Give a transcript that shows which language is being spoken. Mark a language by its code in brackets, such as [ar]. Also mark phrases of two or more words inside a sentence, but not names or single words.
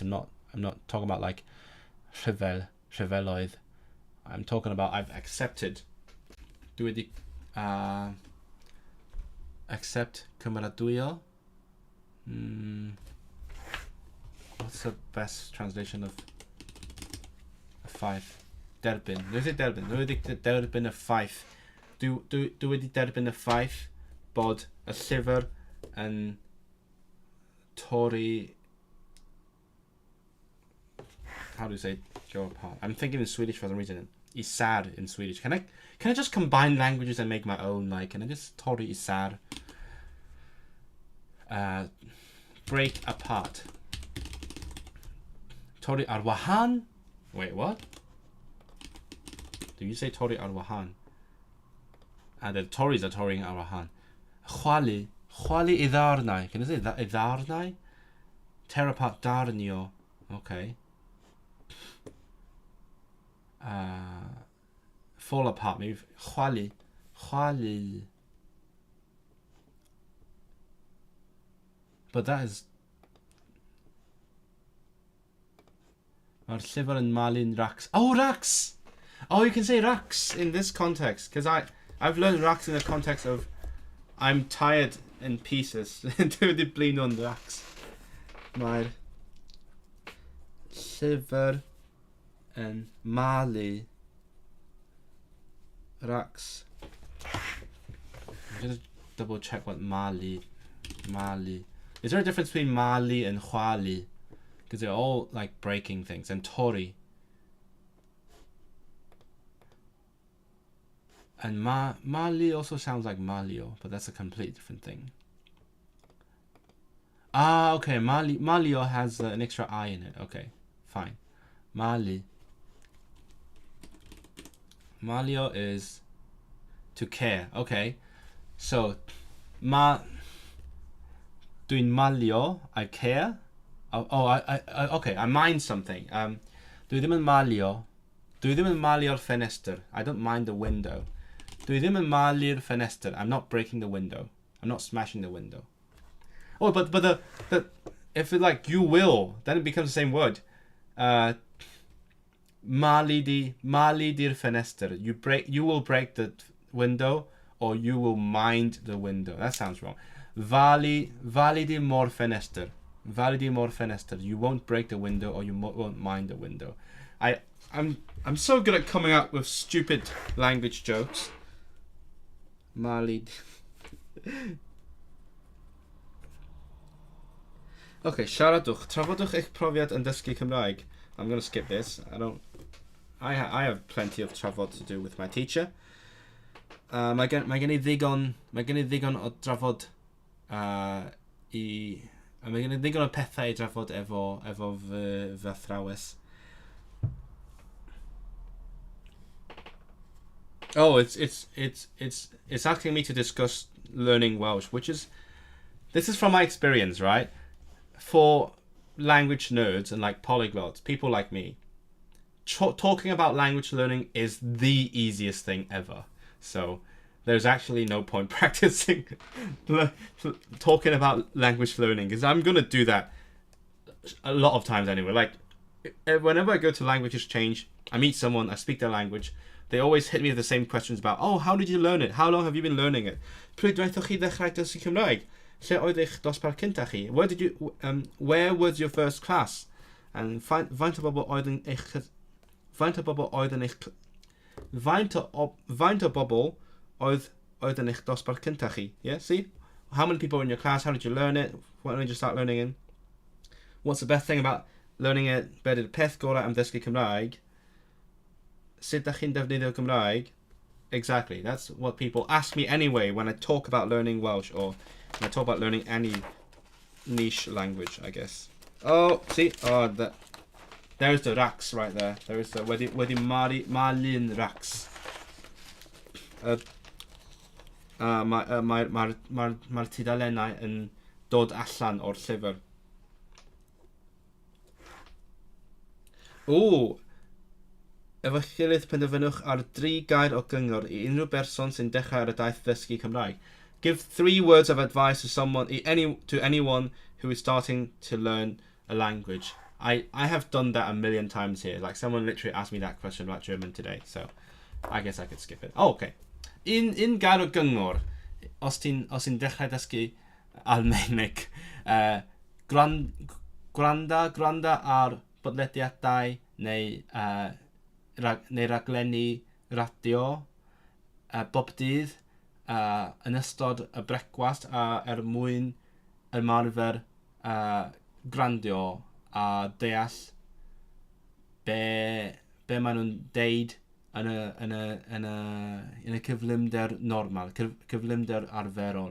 [en] I'm not talking about like rhyfeloedd. I'm talking about I've accepted. Accept cymeradwyo. What's the best translation of a five? [cy] Derbyn. Dwi wedi derbyn y ffaith. Dwi wedi derbyn y ffaith bod y llyfr yn torri... [en] How do you say go apart? I'm thinking in Swedish for some reason. Isär in Swedish. Can I just combine languages and make my own? Like, can I just [cy] torri isär? [en] Break apart. [cy] Torri ar wahan? [en] Wait, what? Do you say [cy] torri ar wahan? [en] And the Tories are torring [cy] ar wahan. Chwali i ddarnau. [en] Can I say that? [cy] I ddarnau? [en] Tear apart darnio. Okay. Fall apart. Maybe chwali. But that is... [cy] Mae'r llyfr yn malu'n racs. [en] Oh, racs! Oh, you can say racs in this context. Because I've learned racs in the context of I'm tired in pieces. [cy] Dwi wedi blin o'n racs. Mae'r llyfr yn malu racs. [en] I'm going to double check what mali. Is there a difference between mali and chwali? Because they're all like breaking things. And tori. And mali also sounds like malio, but that's a completely different thing. Ah, okay. Malio has an extra I in it. Okay, fine. Malio is to care. Okay, so doing malio, I care. Okay, I mind something. [cy] Dwi ddim yn malio'r ffenestr. [en] I don't mind the window. [cy] Dwi ddim yn malu'r ffenestr. [en] I'm not breaking the window. I'm not smashing the window. Oh, but the if it like you will, then it becomes the same word. [cy] Mali di'r ffenestr. [en] You will break the window, or you will mind the window. That sounds wrong. [cy] Vali di mor ffenestr. [en] You won't break the window, or you won't mind the window. I'm so good at coming up with stupid language jokes. Mali. [cy] Okay, siaradwch. Trafodwch eich profiad yn dysgu Cymraeg. [en] I'm going to skip this. I don't I have plenty of trafod to do with my teacher. [cy] Mae gen I ddigon o drafod I mae gen I ddigon o pethau I drafod efo fy athrawes. [en] Oh, it's asking me to discuss learning Welsh, which is, this is from my experience, right? For language nerds and like polyglots, people like me, talking about language learning is the easiest thing ever. So there's actually no point practicing talking about language learning, because I'm gonna do that a lot of times anyway. Like whenever I go to language exchange, I meet someone, I speak their language, they always hit me with the same questions about, oh, how did you learn it? How long have you been learning it? [cy] Pryd dweuthoch chi ddechrau dysgu Cymraeg? Lle oedd eich dosbarth cyntaf chi? [en] Where was your first class? [cy] And faint o bobl oedd yn eich dosbarth cyntaf chi? [en] Yeah, see? How many people were in your class? How did you learn it? When did you start learning it? What's the best thing about learning it? [cy] Be ydy'r peth gorau am ddysgu Cymraeg? Sut dach chi'n defnyddio Cymraeg? [en] Exactly. That's what people ask me anyway when I talk about learning Welsh, or when I talk about learning any niche language, I guess. Oh, see? Oh, there's the racks right there. There is the wedi Marlin racks. [cy] Mae'r tudalennau yn dod allan o'r llyfr. [en] Ooh! [cy] Efo gilydd penderfynwch ar 3 gair o gyngor I unrhyw berson sy'n dechrau ar y daith ddysgu Cymraeg. [en] Give 3 words of advice to anyone who is starting to learn a language. I have done that a million times here. Like someone literally asked me that question about German today, so I guess I could skip it. Oh, okay. [cy] Un gair o gyngor, os ti'n dechrau dysgu Almaeneg, gwranda ar bodlediadau neu raglenni radio bob dydd yn ystod y brecwast mwyn ymarfer grandio a deall be maen nhw'n deud yn y cyflymder normal, cyflymder arferol.